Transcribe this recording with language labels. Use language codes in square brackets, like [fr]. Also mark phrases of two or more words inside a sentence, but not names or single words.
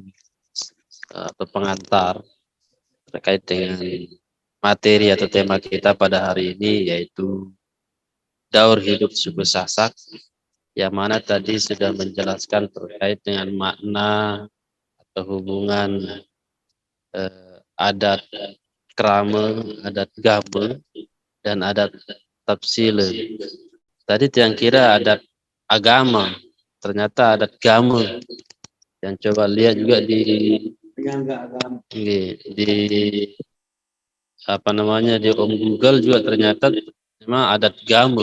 [id] atau pengantar terkait dengan materi atau tema kita pada hari ini, yaitu daur hidup suku Sasak, yang mana tadi sudah menjelaskan terkait dengan makna atau hubungan adat krama, adat gabe, dan adat tapsila. Tadi yang kira adat agama, ternyata adat gama. Yang coba lihat juga di apa namanya di Google juga ternyata memang adat gama.